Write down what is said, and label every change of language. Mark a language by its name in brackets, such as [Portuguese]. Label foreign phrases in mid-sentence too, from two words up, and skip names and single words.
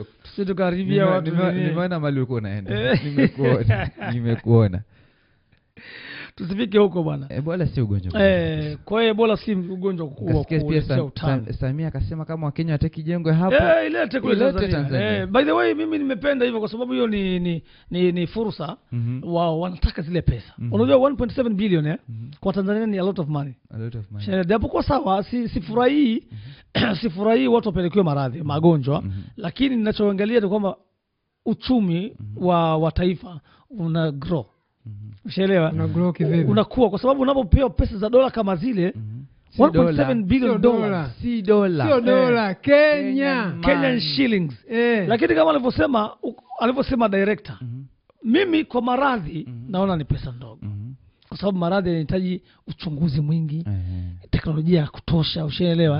[Swahili] Tusitukaribia watu. Nimeona mali uko unaenda. Nimekuona. tusifike huko bwana. Ebola si ugonjwa. Kwa hiyo Ebola si ugonjwa mkubwa kuelekea utani. Samia akasema kama Wakenya wataki jengwe hapo. Ilete kule Tanzania. [English] By the way [Swahili] mimi nimependa hivyo kwa sababu hiyo ni fursa. Wao wanataka zile pesa. Unajua 1.7 billion kwa Tanzania ni [English] a lot of money. A lot of money. [Swahili] Japo kwa sawa sifurahii sifurahii watu wapelekewe maradhi, magonjwa, lakini ninachoangalia ni kwamba uchumi wa taifa una grow. Ushaelewa? Una grow kivipi? Unakuwa kwa sababu unapopewa pesa za dola kama zile 1.7 [English] billion dollars. [Swahili] Si dola. Sio dola, [English] Kenyan shillings. [Swahili] Lakini kama alivyosema director, mimi kwa maradhi naona ni pesa ndogo. Kwa sababu maradhi yanahitaji uchunguzi mwingi, teknolojia ya kutosha, ushaelewa?